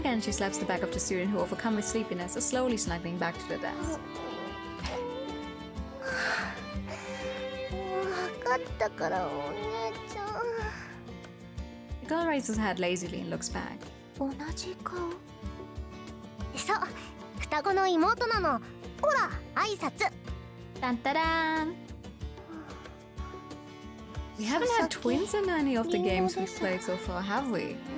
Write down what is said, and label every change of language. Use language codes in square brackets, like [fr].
[en] again, she slaps the back of the student who, overcome with sleepiness, is slowly snuggling back to the desk. [ja] 分かったからお姉ちゃん。 [en] The girl raises her head lazily and looks back. [ja] 同じ顔。そう、双子の妹なの。ほら、挨拶。 [en] Dun da dan! We haven't had twins in any of the games we've played so far, have we?